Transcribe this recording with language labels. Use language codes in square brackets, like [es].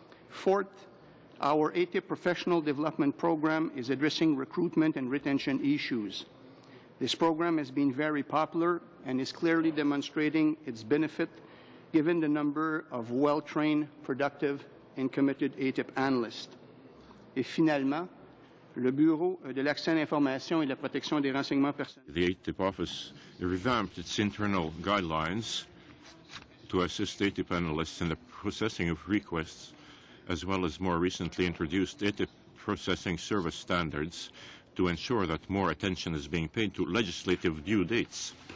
[en] Fourth, our ATIP professional development program is addressing recruitment and retention issues. This program has been very popular and is clearly demonstrating its benefit given the number of well-trained, productive, and committed ATIP analysts. [fr] Et finalement, le Bureau de l'accès à l'information et de la protection des renseignements personnels. [en] The ATIP office revamped its internal guidelines to assist ATIP analysts in the processing of requests, as well as more recently introduced ATIP processing service standards to ensure that more attention is being paid to legislative due dates.